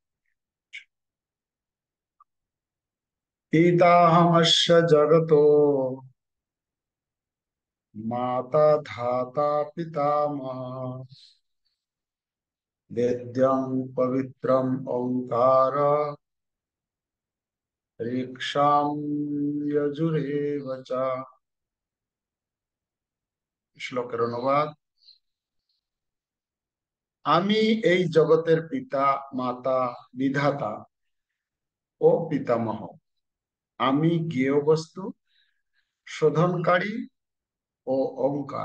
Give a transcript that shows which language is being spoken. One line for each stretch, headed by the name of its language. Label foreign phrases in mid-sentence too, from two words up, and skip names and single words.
Sanskrit: पिताहमस्य जगतो माता धाता पितामह वेद्यं पवित्रम ओंकार ऋक्षां यजुरेव च।
Bangla: শ্লোকের অনুবাদ। আমি এই জগতের পিতা, মাতা, বিধাতা ও পিতামহ। আমি জ্ঞেয় বস্তু, শোধনকারী ও ওঙ্কার।